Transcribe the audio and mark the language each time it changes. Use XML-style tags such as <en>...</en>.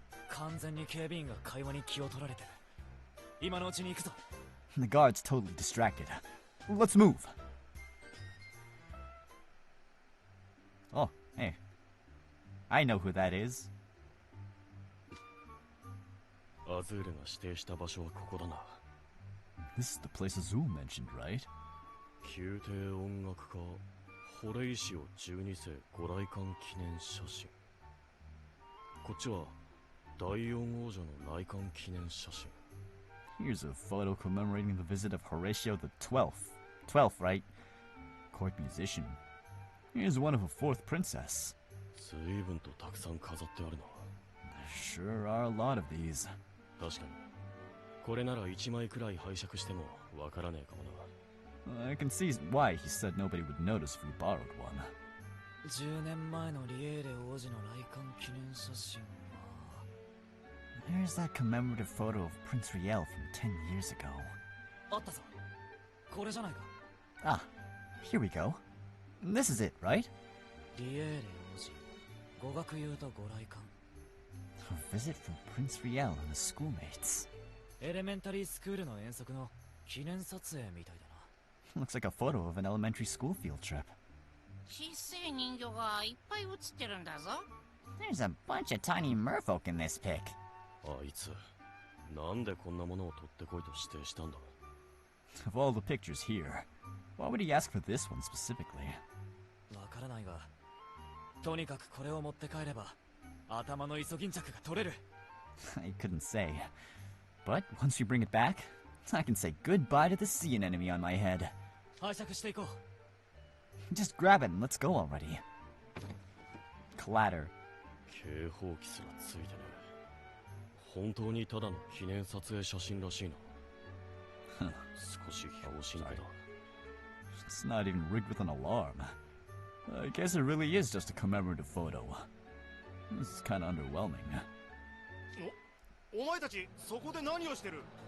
<ja>完全に警備員が会話に気を取られてる。今のうちに行くぞ。</ja> <en>The guard's totally distracted. Let's move. Oh, hey. I know who that is.</en> <ja>アズールが指定した場所はここだな。</ja> <en>This is the place Azul mentioned, right?</en> <ja>宮廷音楽家ホレイシオ12世ご来館記念写真。こっちは第四王女の来館記念写真。</ja> <en>Here's a photo commemorating the visit of Horatio the 12th. 12th, right? Court musician. Here's one of a fourth princess.</en> <ja>随分とたくさん飾ってあるな。</ja> <en>There sure are a lot of these.</en> <ja>確かに。これなら1枚くらい拝借してもわからねえかもな。</ja> <en>I can see why he said nobody would notice if we borrowed one.</en> <ja>10年前のリエーレ王子の来館記念写真は</ja> <en>There's that commemorative photo of Prince Riel from 10 years ago.</en> <ja>あったぞ。これじゃないか。</ja> <en>Ah, here we go. This is it, right?</en> <ja>リエーレ王子、語学友とご来館。</ja> <en>A visit from Prince Riel and his schoolmates.</en> <ja>エレメンタリースクールの遠足の記念撮影みたいだな。</ja> <en>Looks like a photo of an elementary school field trip.</en> <ja>小さい人魚がいっぱい写ってるんだぞ。</ja> <en>There's a bunch of tiny merfolk in this pic.</en> <ja>あいつ、なんでこんなものを取ってこいと指定したんだ。</ja> <en>Of all the pictures here, why would he ask for this one specifically?</en> <ja>わからないが、とにかくこれを持って帰れば頭のイソギンチャクが取れる。</ja> <en>I couldn't say. But once you bring it back, I can say goodbye to the sea anemone on my head.</en> <ja>拝借していこう。</ja> <en>Just grab it and let's go already. Clatter.</en> <ja>警報器すらついてねえ。本当にただの記念撮影写真らしいな。少し拍子抜けだ。</ja> <en>It's not even rigged with an alarm. I guess it really is just a commemorative photo. This is kind of underwhelming.</en> <ja>お前たちそこで何をしてる？</ja>